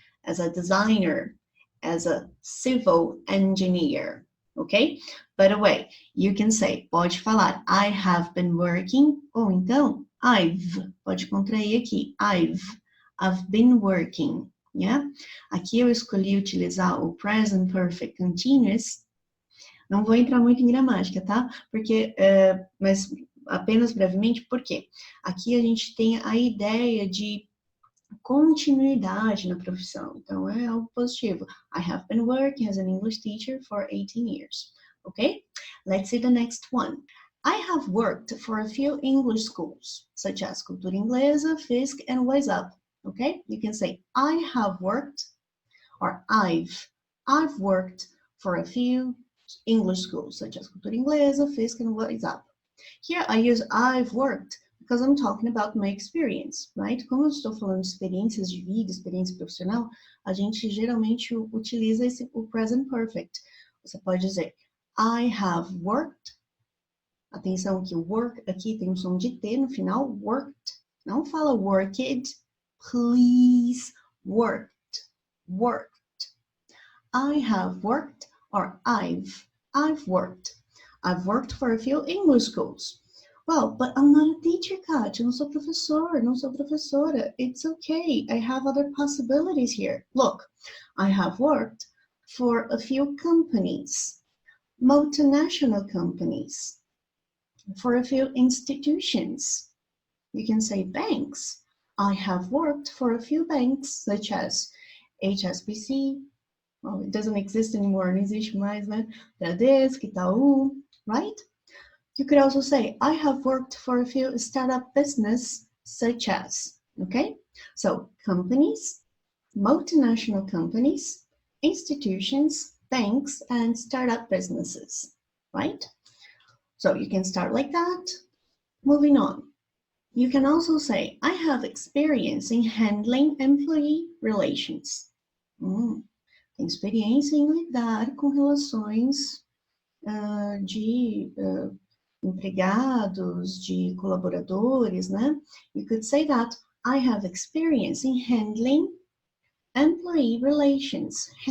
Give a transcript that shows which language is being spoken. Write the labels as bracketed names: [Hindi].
[English] As a designer, as a civil engineer, okay? By the way, you can say, [Portuguese] pode falar, [English] I have been working, [Portuguese] ou então, pode contrair aqui, [English] I've been working, yeah? [Portuguese] Aqui eu escolhi utilizar o present perfect continuous. Não vou entrar muito em gramática, tá? Porque, mas apenas brevemente, por quê? Aqui a gente tem a ideia de continuidade na profissão. Então, é algo positivo. [English] I have been working as an English teacher for 18 years. Okay? Let's see the next one. I have worked for a few English schools, such as Cultura Inglesa, Fisk, and Wise Up. Okay? You can say, I have worked, or I've worked for a few English schools, such as Cultura Inglesa, Fisk, and Wise Up. Here I use I've worked because I'm talking about my experience, right? [Portuguese] Como eu estou falando de experiências de vida, experiência profissional, a gente geralmente utiliza o present perfect. Você pode dizer, [English] I have worked. [Portuguese] Atenção que o work aqui tem um som de T no final, worked. Não fala worked, [English] please, [Portuguese] worked. [English] I have worked, or I've worked. I've worked for a few English schools. Well, but I'm not a teacher, Kat. [Portuguese] Eu não sou professor, não sou professora. [English] It's okay. I have other possibilities here. Look, I have worked for a few companies, multinational companies, for a few institutions. You can say banks. I have worked for a few banks, such as HSBC. Well, it doesn't exist anymore. [Portuguese] Não existe mais, né? [English] Bradesco, Itaú, right? You could also say, I have worked for a few startup business, such as, okay? So companies, multinational companies, institutions, banks, and startup businesses, right? So you can start like that. Moving on. You can also say, I have experience in handling employee relations. [Portuguese] Tem experiência em lidar com relações de empregados, de colaboradores, né? [English] You could say that I have experience in handling employee relations.